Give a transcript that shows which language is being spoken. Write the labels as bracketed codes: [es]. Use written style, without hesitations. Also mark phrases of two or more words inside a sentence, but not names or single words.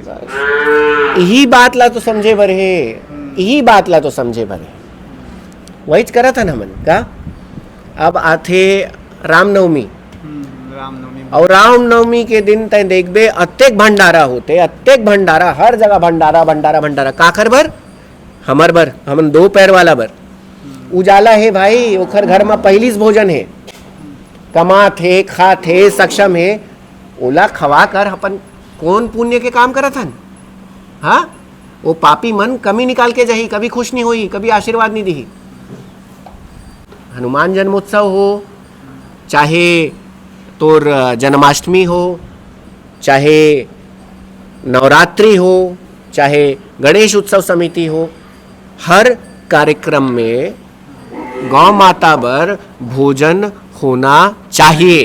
[hne] यही बात ला तो समझे भर है, यही बात ला तो समझे भर है। वही करा था ना मन का। अब आथे रामनवमी, और रामनवमी के दिन तय देखबे अत्येक भंडारा होते, अत्येक भंडारा, हर जगह भंडारा। काकर बर? हमर बर, हमन 2 पैर वाला बर। उजाला है भाई, ओखर घर में पहली भोजन है, कमात है, खात है, सक्षम है, ओला खवा कर अपन कौन पुण्य के काम करत हन? हाँ, वो पापी मन कमी निकाल के जाही, कभी खुश नहीं होई, कभी आशीर्वाद नहीं दी। हनुमान जन्मोत्सव हो, चाहे तोर जन्माष्टमी हो, चाहे नवरात्रि हो, चाहे गणेश उत्सव समिति हो, हर कार्यक्रम में गौ माता बर भोजन होना चाहिए।